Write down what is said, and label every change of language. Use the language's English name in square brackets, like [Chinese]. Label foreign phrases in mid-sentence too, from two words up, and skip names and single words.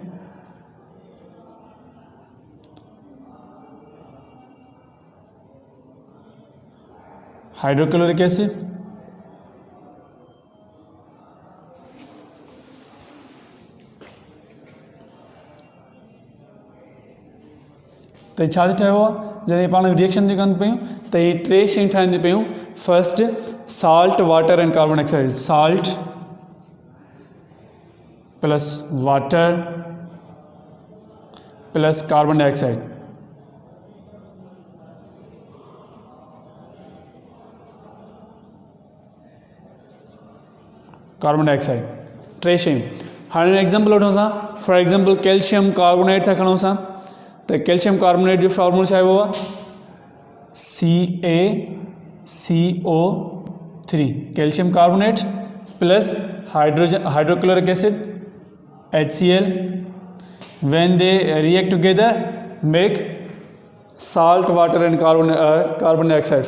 [English] hydrochloric acid, [Sindhi] तो छा थी ठहियो आहे, जॾहिं पाण रिएक्शन थी कनि पियूं त ही 3 शयूं ठाहिनि थी पियूं। [English] First salt, water and carbon dioxide, salt plus water plus carbon dioxide, carbon dioxide 3 शयूं। [Sindhi] हाणे एग्जाम्पल वठूं असां, [English] for example calcium carbonate [Sindhi] था खणूं असां, तो कैल्शियम कार्बोनेट जो फॉर्मूला छा है वो [English] CaCO3, calcium carbonate plus hydrochloric acid HCl, when they react together make salt, water and carbon dioxide.